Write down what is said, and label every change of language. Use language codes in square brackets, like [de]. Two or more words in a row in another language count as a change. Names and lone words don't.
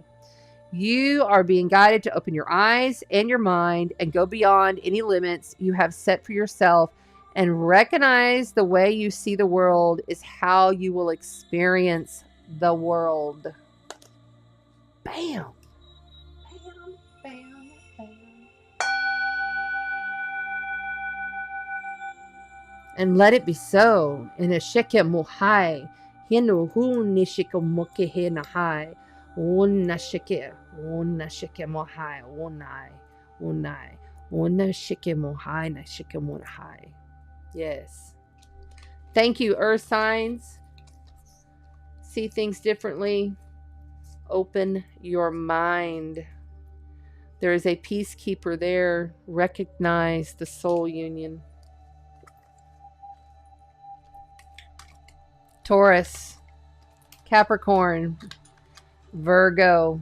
[en] You are being guided to open your eyes and your mind and go beyond any limits you have set for yourself, and recognize the way you see the world is how you will experience the world. Bam. Bam, bam, bam. And let it be so. In a sheke mohai, hinu hu nishika moke he nahai. Una sheke mohai, una sheke mohai, na sheke mohai. Yes. Thank you, Earth signs. See things differently. Open your mind. There is a peacekeeper there. Recognize the soul union. Taurus, Capricorn, Virgo.